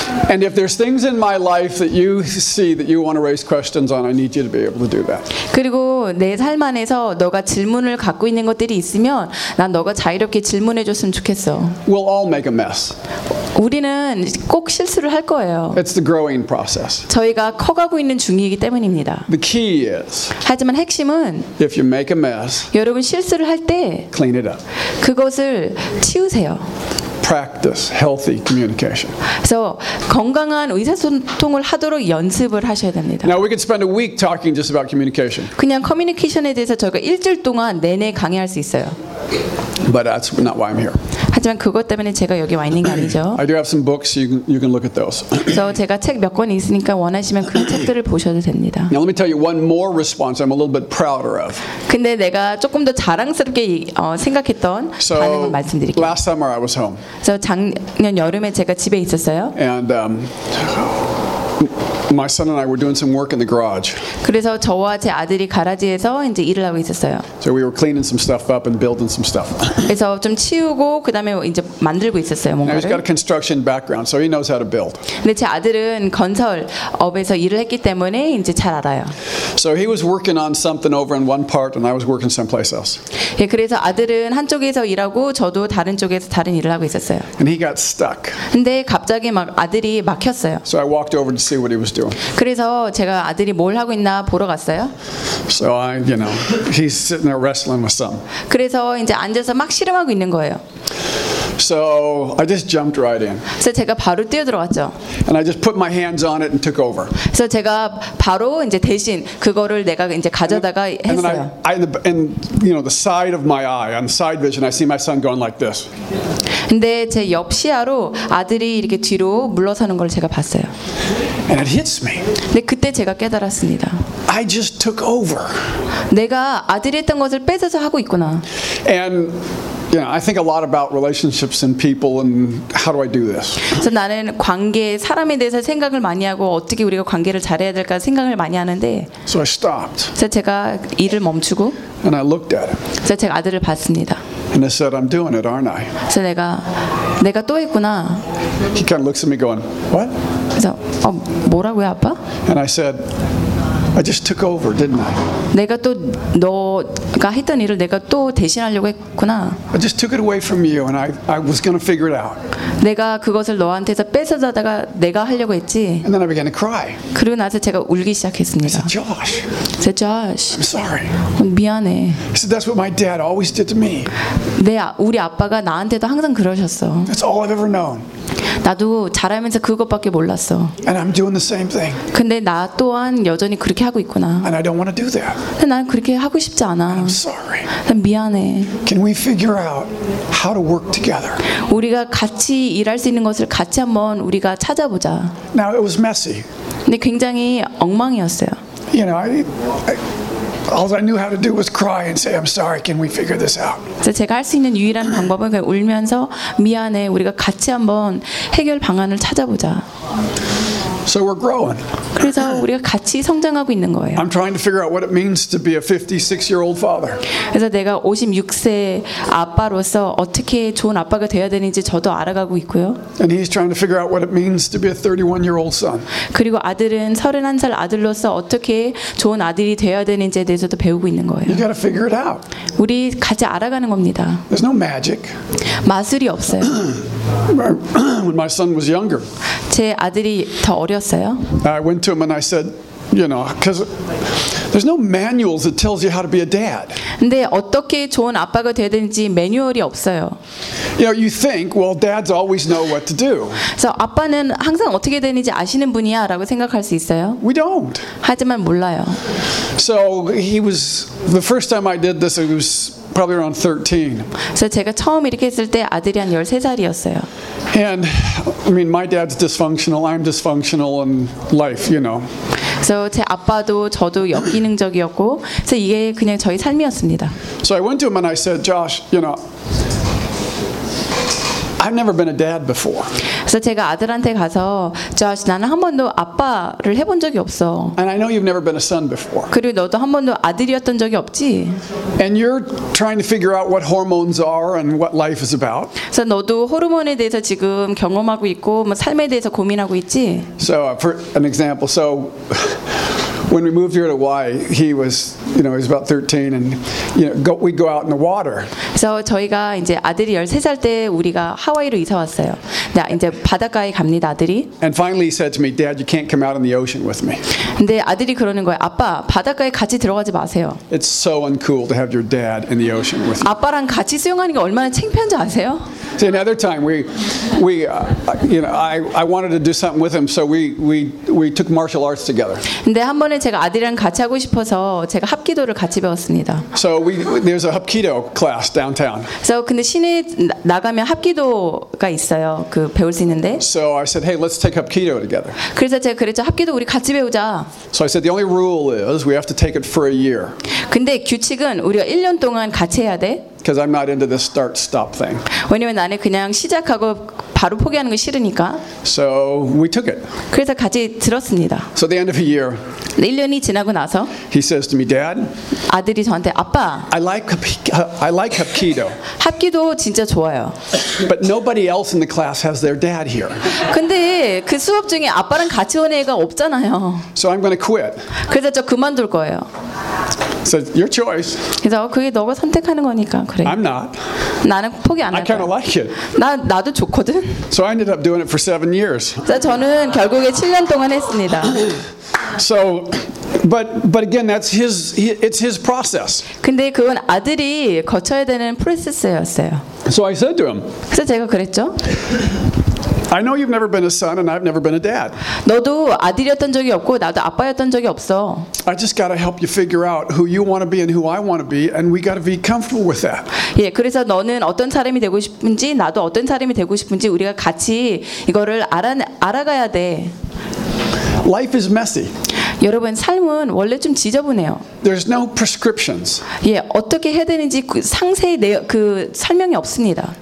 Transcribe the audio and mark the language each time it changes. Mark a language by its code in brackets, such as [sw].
[en] And if there's things in my life that you see that you want to raise questions on, I need you to be able to do that. [ko] 그리고 내 삶 안에서 너가 질문을 갖고 있는 것들이 있으면 난 너가 자유롭게 질문해 줬으면 좋겠어. [en] We'll all make a mess. [ko] 우리는 꼭 실수를 할 거예요. [en] It's the growing process. [ko] 저희가 커가고 있는 중이기 때문입니다. [en] The key is. [ko] 하지만 핵심은 [en] if you make a mess, [ko] 여러분 실수를 할 때 [en] clean it up. [ko] 그것을 치우세요. [en] Practice healthy communication. [ko] So, 건강한 의사소통을 하도록 연습을 하셔야 됩니다. [en] Now we could spend a week talking just about communication. [ko] 그냥 커뮤니케이션에 대해서 저희가 일주일 동안 내내 강의할 수 있어요. [en] But that's not why I'm here. [ko] 하지만 그것 때문에 제가 여기 와 있는 게 아니죠. [en] I do have some books. You can look at those. [ko] So 제가 책 몇 권 있으니까 원하시면 그 책들을 보셔도 됩니다. [en] Now let me tell you one more response. I'm a little bit prouder of. [ko] 근데 내가 조금 더 자랑스럽게 생각했던 [en] so, [ko] 반응을 말씀드릴게요. [en] Last summer I was home. [ko] 그래서 작년 여름에 제가 집에 있었어요. [en] And my son and I were doing some work in the garage. [ko] 그래서 저와 제 아들이 가라지에서 이제 일을 하고 있었어요. [en] So we were cleaning some stuff up and building some stuff. [ko] 그래서 좀 치우고 그다음에 이제 만들고 있었어요, 뭔가를. [en] He's got a construction background, so he knows how to build. [ko] 근데 제 아들은 건설업에서 일을 했기 때문에 이제 잘 알아요. [en] So he was working on something over in one part and I was working someplace else. [ko] 예, 그래서 아들은 한쪽에서 일하고 저도 다른 쪽에서 다른 일을 하고 있었어요. [en] And he got stuck. [ko] 근데 갑자기 막 아들이 막혔어요. [en] So I walked over to see what he was doing. [ko] 그래서 제가 아들이 뭘 하고 있나 보러 갔어요. [en] So I, you know, he's sitting there wrestling with some. [ko] 그래서 이제 앉아서 막 씨름하고 있는 거예요. [en] So I just jumped right in. [ko] 그래서 제가 바로 뛰어 들어갔죠. [en] And I just put my hands on it and took over. [ko] 그래서 제가 바로 이제 대신 그거를 내가 이제 가져다가 했어요. [en] And I, the side of my eye, on the side vision, I see my son going like this. [ko] 근데 제 옆 시야로 아들이 이렇게 뒤로 물러서는 걸 제가 봤어요. [en] And it hits me. [ko] 근데 그때 제가 깨달았습니다. [en] I just took over. [ko] 내가 아들이 했던 것을 뺏어서 하고 있구나. [en] And yeah, I think a lot about relationships and people and how do I do this? [ko] 그래서 나는 관계, 사람에 대해서 생각을 많이 하고 어떻게 우리가 관계를 잘해야 될까 생각을 많이 하는데. [en] So I stopped. [ko] 그래서 제가 일을 멈추고. [en] And I looked at him. [ko] 그래서 제가 아들을 봤습니다. [en] And I said, I'm doing it, aren't I? [ko] 그래서 내가 또 했구나. [en] He kind of looks at me going, what? [ko] 그래서 뭐라고요, 아빠? [en] And I said, I just took over, didn't I? [ko] 내가 또 너가 했던 일을 내가 또 대신하려고 했구나. [en] I just took it away from you and I was going to figure it out. [ko] 내가 그것을 너한테서 뺏어다가 내가 하려고 했지. [en] And then I began to cry. [ko] 그리고 나서 제가 울기 시작했습니다. [en] I said, Josh. I said, Josh. I'm sorry. [ko] 미안해. [en] I said, that's what my dad always did to me. [ko] 내 우리 아빠가 나한테도 항상 그러셨어. [en] That's all I've ever known. [ko] 나도 자라면서 그것밖에 몰랐어. [en] And I'm doing the same thing. [ko] 근데 나 또한 여전히 그렇게 하고 있구나. [en] And I don't want to do that. [ko] 근데 난 그렇게 하고 싶지 않아. [en] I'm sorry. [ko] 난 미안해. [en] Can we figure out how to work together? [ko] 우리가 같이 일할 수 있는 것을 같이 한번 우리가 찾아보자. [en] Now it was messy. [ko] 근데 굉장히 엉망이었어요. [en] You know, all I knew how to do was cry and say, I'm sorry, can we figure this out? [ko] 그래서 제가 할 수 있는 유일한 방법은 그냥 울면서 미안해, 우리가 같이 한번 해결 방안을 찾아보자. [en] So we're growing. [ko] 그래서 우리가 같이 성장하고 있는 거예요. [en] I'm trying to figure out what it means to be a 56-year-old father. [ko] 그래서 내가 56세 아빠로서 어떻게 좋은 아빠가 되어야 되는지 저도 알아가고 있고요. [en] And he's trying to figure out what it means to be a 31-year-old son. [ko] 그리고 아들은 31살 아들로서 어떻게 좋은 아들이 되어야 되는지에 대해서도 배우고 있는 거예요. [en] You got to figure it out. [ko] 우리 같이 알아가는 겁니다. [en] There's no magic. [ko] 마술이 없어요. [en] When my son was younger. [ko] 제 아들이 더 어렸어요. [en] I went to him and I said, you know, because there's no manuals that tells you how to be a dad. [ko] 근데 어떻게 좋은 아빠가 되어야 되는지 매뉴얼이 없어요. [en] You know, you think, well, dads always know what to do. [ko] 그래서 아빠는 항상 어떻게 되는지 아시는 분이야라고 생각할 수 있어요. [en] We don't. [ko] 하지만 몰라요. [en] So he was the first time I did this. He was probably around 13. [ko] 그래서 제가 처음 이렇게 했을 때 아들이 한 13살이었어요. [en] And I mean, my dad's dysfunctional. I'm dysfunctional in life, you know. [ko] So 제 아빠도 저도 역기능적이었고, 그래서 이게 그냥 저희 삶이었습니다. [en] So I went to him and I said, Josh, you know, I've never been a dad before. [ko] 그래서 제가 아들한테 가서, Josh, 나는 한 번도 아빠를 해본 적이 없어. [en] And I know you've never been a son before. [ko] 그리고 너도 한 번도 아들이었던 적이 없지. [en] And you're trying to figure out what hormones are and what life is about. [ko] 그래서 너도 호르몬에 대해서 지금 경험하고 있고, 뭐 삶에 대해서 고민하고 있지. [en] So for an example, so when we moved here to Hawaii, he was, you know, he was about 13, and you know, we'd go out in the water. [ko] So 저희가 이제 아들이 13살 때 우리가 하와이로 이사 왔어요. 나 이제 바닷가에 갑니다, 아들이. [en] And finally, he said to me, "Dad, you can't come out in the ocean with me." [ko] 근데 아들이 그러는 거예요. 아빠, 바닷가에 같이 들어가지 마세요. [en] It's so uncool to have your dad in the ocean with you. [ko] 아빠랑 같이 수영하는 게 얼마나 창피한지 아세요? [en] So another time, I wanted to do something with him, so we took martial arts together. [ko] 근데 한 번에 제가 아들이랑 같이 하고 싶어서 제가 합기도를 같이 배웠습니다. [en] So there's a hapkido class downtown. [ko] So 근데 시내 나가면 합기도가 있어요. 그 배울 수 있는데. [en] So I said, "Hey, let's take hapkido together." [ko] 그래서 제가 그랬죠. 합기도 우리 같이 배우자. [en] So I said, "The only rule is we have to take it for a year." [ko] 근데 규칙은 우리가 1년 동안 같이 해야 돼. [en] Because I'm not into this start-stop thing. [ko] 왜냐면 나는 그냥 시작하고 바로 포기하는 거 싫으니까. [en] So we took it. [ko] 그래서 같이 들었습니다. [en] So the end of a year. [ko] 1년이 지나고 나서. [en] He says to me, "Dad." [ko] 아들이 저한테 아빠. [en] I like hapkido. [ko] 합기도 진짜 좋아요. [en] But nobody else in the class has their dad here. [ko] 근데 그 수업 중에 아빠랑 같이 오는 애가 없잖아요. [en] So I'm going to quit. [ko] 그래서 저 그만둘 거예요. [en] So your choice. [ko] 그래서 그게 너가 선택하는 거니까 그래. [en] I'm not. [ko] 나는 포기 안 할까. [en] I kind of like it. [ko] 나도 좋거든. [en] So I ended up doing it for 7 years. [ko] 저는 결국에 7년 동안 했습니다. [en] So, but again, that's his. It's his process. [ko] 근데 그건 아들이 거쳐야 되는 프로세스였어요. [en] So I said to him. [ko] 그래서 제가 그랬죠. [en] I know you've never been a son, and I've never been a dad. [ko] 너도 아들이었던 적이 없고 나도 아빠였던 적이 없어. [en] I just gotta help you figure out who you want to be and who I want to be, and we gotta be comfortable with that. [ko] 예, 그래서 너는 어떤 사람이 되고 싶은지 나도 어떤 사람이 되고 싶은지 우리가 같이 이거를 알아가야 돼. [en] Life is messy. [ko] 여러분 삶은 원래 좀 지저분해요. [en] There's no prescriptions. [ko] 예, 어떻게 해야 되는지 그 상세히 그 설명이 없습니다.